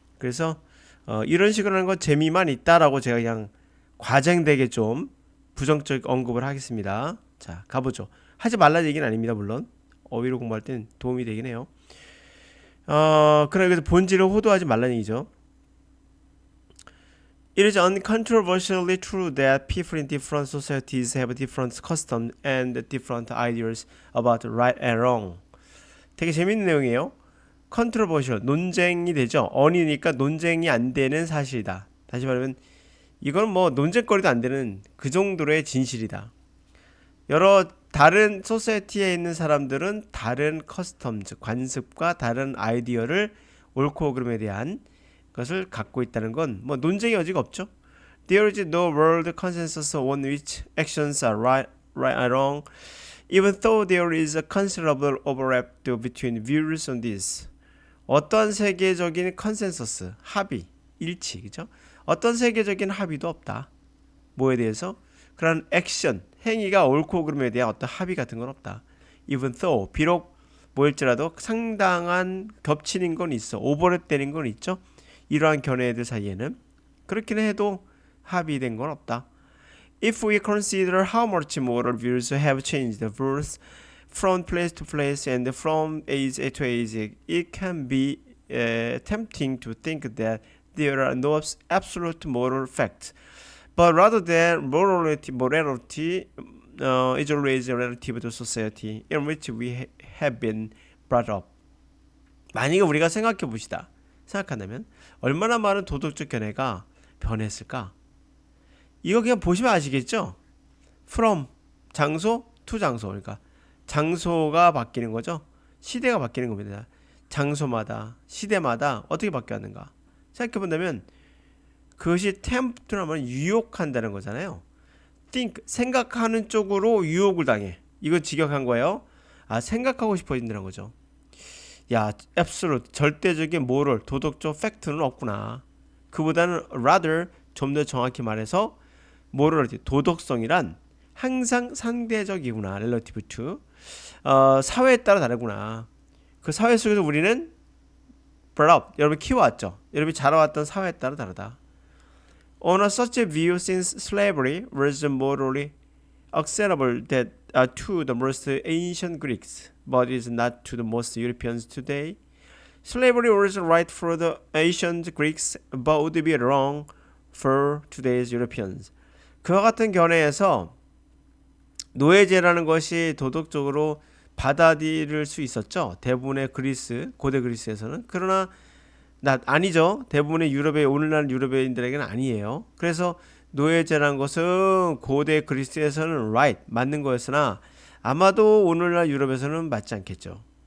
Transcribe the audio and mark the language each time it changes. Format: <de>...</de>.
<ko>그래서 이런 식으로 하는 건 재미만 있다라고 제가 그냥 과장되게 좀 부정적 언급을 하겠습니다. 자, 가보죠. 하지 말라는 얘기는 아닙니다. 물론 어휘로 공부할 땐 도움이 되긴 해요. 그래서 본질을 호도하지 말라는 얘기죠.</ko> <en>It is uncontroversially true that people in different societies have different customs and different ideas about right and wrong.</en> <ko>되게 재밌는 내용이에요. controversial, 논쟁이 되죠. 언이니까 논쟁이 안 되는 사실이다. 다시 말하면 이건 뭐 논쟁거리도 안 되는 그 정도의 진실이다. 여러 다른 소사이티에 있는 사람들은 다른 커스텀, 즉 관습과 다른 아이디어를 옳고 그름에 대한 것을 갖고 있다는 건 뭐 논쟁의 여지가 없죠.</ko> <en>There is no world consensus on which actions are right or wrong, even though there is a considerable overlap between views on this.</en> <ko>어떤 세계적인 컨센서스, 합의, 일치, 그죠? 어떤 세계적인 합의도 없다. 뭐에 대해서? 그런 액션, 행위가 옳고 그름에 대한 어떤 합의 같은 건 없다. Even though, 비록 뭐일지라도 상당한 겹치는 건 있어. 오버랩되는 건 있죠. 이러한 견해들 사이에는 그렇기는 해도 합의된 건 없다.</ko> <en>If we consider how much moral views have changed both from place to place and from age to age, it can be tempting to think that there are no absolute moral facts, but rather that morality is always relative to society in which we have been brought up.</en> <ko>만약에 우리가 생각해 봅시다. 생각한다면 얼마나 많은 도덕적 견해가 변했을까? 이거 그냥 보시면 아시겠죠? From 장소 to 장소. 그러니까 장소가 바뀌는 거죠. 시대가 바뀌는 겁니다. 장소마다 시대마다 어떻게 바뀌었는가? 생각해 본다면 그것이 tempt라면 유혹한다는 거잖아요. think 생각하는 쪽으로 유혹을 당해. 이거 직역한 거예요. 생각하고 싶어진다는 거죠. 야, absolute 절대적인 moral 도덕적 팩트는 없구나. 그보다는 rather 좀 더 정확히 말해서 morality 도덕성이란 항상 상대적이구나. relative to 사회에 따라 다르구나. 그 사회 속에서 우리는 brought up 여러분 키워왔죠. 여러분이 자라왔던 사회에 따라 다르다.</ko> <en>On a such a view, since slavery was morally acceptable that to the most ancient Greeks, but is not to the most Europeans today. Slavery was right for the ancient Greeks, but would be wrong for today's Europeans.</en> <ko>그와 같은 견해에서 노예제라는 것이 도덕적으로 받아들일 수 있었죠. 대부분의 그리스, 고대 그리스에서는. 그러나 아니죠. 대부분의 유럽의 오늘날 유럽인들에게는 아니에요. 그래서 노예제라는 것은 고대 그리스에서는 right 맞는 거였으나 아마도 오늘날 유럽에서는 맞지 않겠죠.</ko>